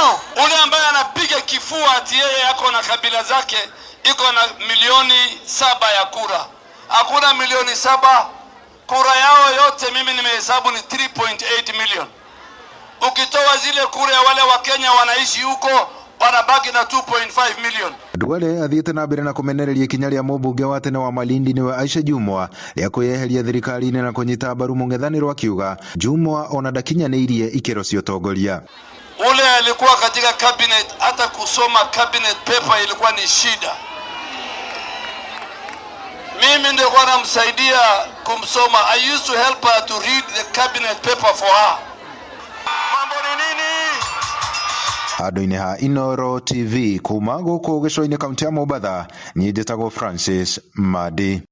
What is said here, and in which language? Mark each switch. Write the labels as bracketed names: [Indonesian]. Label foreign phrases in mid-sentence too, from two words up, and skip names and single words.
[Swahili] Ule ambaye anapiga kifua ati yeye yako na kabila zake iko na milioni 7 ya kura. Hakuna milioni 7. Kura yao yote mimi nimehesabu ni 3.8 million. Ukitoa zile kura ya wale wa Kenya wanaishi huko, wanabaki na 2.5 million. [Kikuyu] Duale athiĩte na mbere na kũmenereria ikinya rĩa mũmbunge wa tene wa Malindi nĩwe Aisha Jumwa rĩa kwĩyeheria thirikari-inĩ na kũnyita mbaru mũng'ethanĩro akiuga Jumwa ona ndakinyanĩirie ikĩro cia ũtongoria. [Swahili] Ule alikuwa katika cabinet, hata kusoma [English] cabinet paper [Swahili] ilikuwa ni shida. Mimi ndio kwa namsaidia kumsoma. [English] I used to help her to read the cabinet paper for her. [Swahili] Mambo ni nini? [Kikuyu] Handũ-inĩ ha Inooro TV kuma gũkũ gĩcũa-inĩ kaunti ya Mombatha, niĩ njĩtagwo Francis Madi.